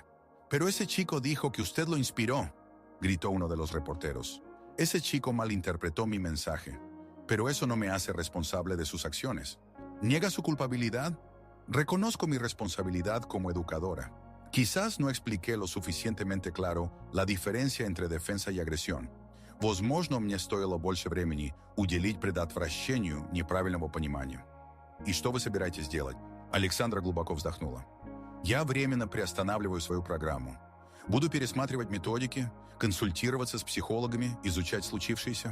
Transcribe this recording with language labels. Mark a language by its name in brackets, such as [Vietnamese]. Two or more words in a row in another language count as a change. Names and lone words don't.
[Spanish] Pero ese chico dijo que usted lo inspiró, gritó uno de los reporteros. Ese chico malinterpretó mi mensaje, pero eso no me hace responsable de sus acciones. ¿Niega su culpabilidad? Reconozco mi responsabilidad como educadora. Quizás no expliqué lo suficientemente claro la diferencia entre defensa y agresión. [Russian] Возможно, мне стоило больше времени уделить предотвращению неправильного понимания. И что вы собираетесь делать? Александра глубоко вздохнула. Я временно приостанавливаю свою программу. Буду пересматривать методики, консультироваться с психологами, изучать случившееся.